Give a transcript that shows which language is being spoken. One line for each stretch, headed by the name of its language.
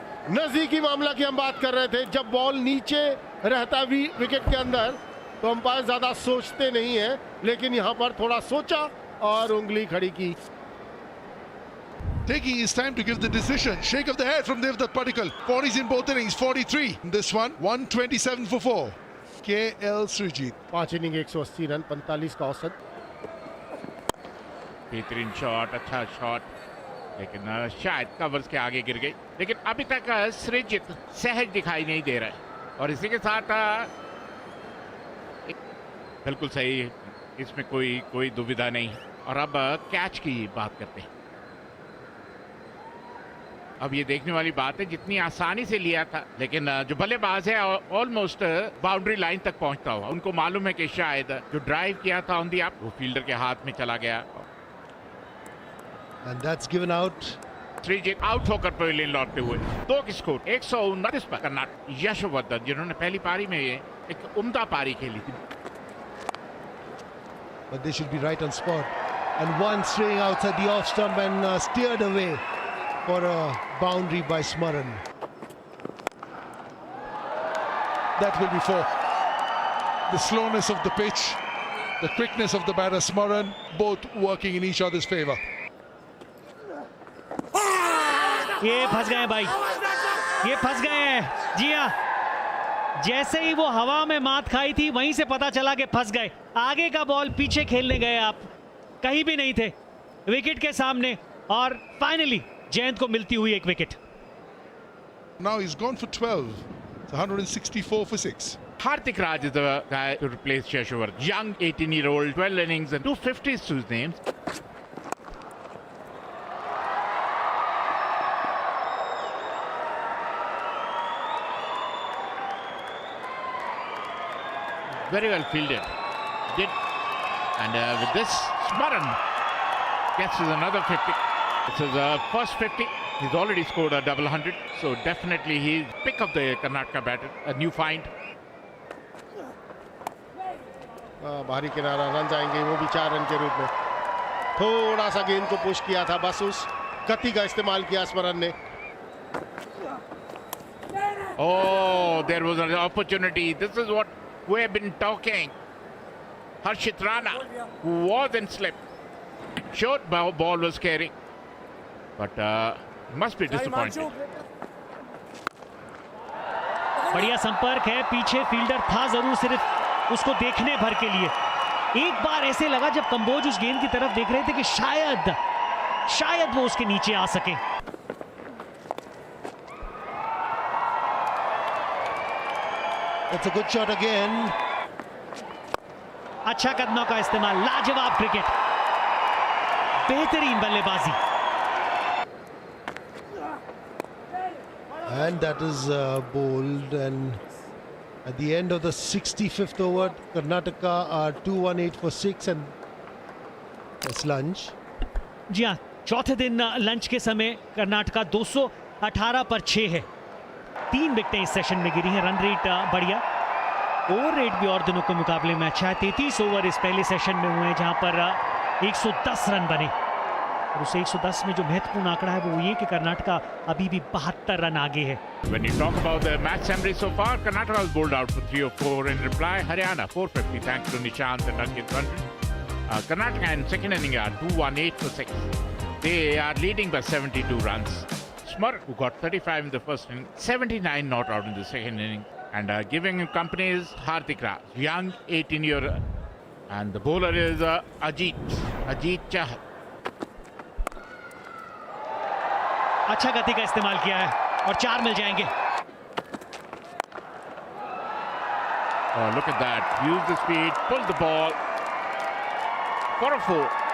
Hindi: नजदीकी मामला की हम बात कर रहे थे। जब बॉल नीचे रहता भी विकेट के अंदर तो अंपायर ज्यादा सोचते नहीं है, लेकिन यहां पर थोड़ा सोचा और उंगली खड़ी की।
English: Taking his time to give the decision. Shake of the head from Devdutt Padikkal. 40s in both innings, 43 in this one. 127 for 4. KL Srijit.
Hindi: 5 inning 180 run, 45 का औसत। बेहतरीन शॉट, अच्छा शॉट, लेकिन शायद कवर्स के आगे गिर गई। लेकिन अभी तक सृजित सहज दिखाई नहीं दे रहा है। और इसी के साथ बिल्कुल सही, इसमें कोई दुविधा नहीं। और अब कैच की बात करते हैं। अब ये देखने वाली बात है, जितनी आसानी से लिया था, लेकिन जो बल्लेबाज है ऑलमोस्ट बाउंड्री लाइन तक पहुंचता हुआ, उनको मालूम है कि शायद जो ड्राइव किया था ऑन दी अप वो फील्डर के हाथ में चला गया।
English: And that's given out.
Hindi: Sreejith out होकर पवेलियन लौटते हुए 2 की स्कोर 129 पर कर्नाटक यशवर्धन, जिन्होंने पहली पारी में ये एक उम्दा पारी खेली थी।
English: But they should be right on spot. And one straying outside the off stump and steered away for a boundary by Smaran. That will be 4. The slowness of the pitch, the quickness of the batter Smaran, both working in each other's favour.
Hindi: ये फंस गए भाई, ये फंस गए हैं। जी हाँ, जैसे ही वो हवा में मात खाई थी वहीं से पता चला कि फंस गए। आगे का बॉल पीछे खेलने गए, आप कहीं भी नहीं थे विकेट के सामने, और फाइनली जयंत को मिलती हुई एक wicket.
English: Now he's gone for 12. It's 164 for 6. Hardik Raj is the guy to replace Yashwarth. Young 18-year-old, 12 innings and 250s to his name. Very well fielded. And with this, Smaran gets us another 50. This is the first 50. He's already scored a double 100. So definitely he's pick of the Karnataka batter. A new find.
Hindi: बाहरी किनारा, run जाएंगे, वो भी 4 run के रूप में। थोड़ा सा गेंद को पुश किया था, बस उस गति का इस्तेमाल किया स्मरण ने।
English: Oh, there was an opportunity. This is what we have been talking. Harshit Rana, who was in slip, short ball was carrying, but must be disappointed.
Hindi: बढ़िया संपर्क है, पीछे फील्डर था जरूर, सिर्फ उसको देखने भर के लिए। एक बार ऐसे लगा जब कंबोज उस गेंद की तरफ देख रहे थे कि शायद वो उसके नीचे आ सके।
English: It's a good shot again.
Hindi: अच्छा कदमों का इस्तेमाल, लाजवाब क्रिकेट, बेहतरीन बल्लेबाजी।
English: And that is bowled, and at the end of the 65th over, Karnataka are 218 for 6 and it's lunch.
Hindi: जी हाँ, चौथे दिन लंच के समय कर्नाटका 218 पर 6 है। 3 विकेटें इस सेशन में गिरी हैं। रन रेट बढ़िया, ओवर रेट भी और दिनों के मुकाबले में अच्छा है। 33 ओवर इस पहले सेशन में हुए हैं जहां पर 110 रन बने, और उस 110 में जो महत्वपूर्ण आंकड़ा है वो ये कि कर्नाटका अभी भी 72 रन आगे है।
English: When you talk about the match summary so far, Karnataka was bowled out for 3 or 4 in reply. Haryana 450 thanks to Nishant and Ankit 100. Karnataka in second inning are 218 for 6. They are leading by 72 runs. Smar, who got 35 in the first inning, 79 not out in the second inning. And giving him company is Hardik Raj, young 18-year-old. And the bowler is Ajit Chahal.
Hindi: अच्छा गति का इस्तेमाल किया है और 4 मिल जाएंगे।
English: Oh, look at that. Use the speed, pull the ball for a 4.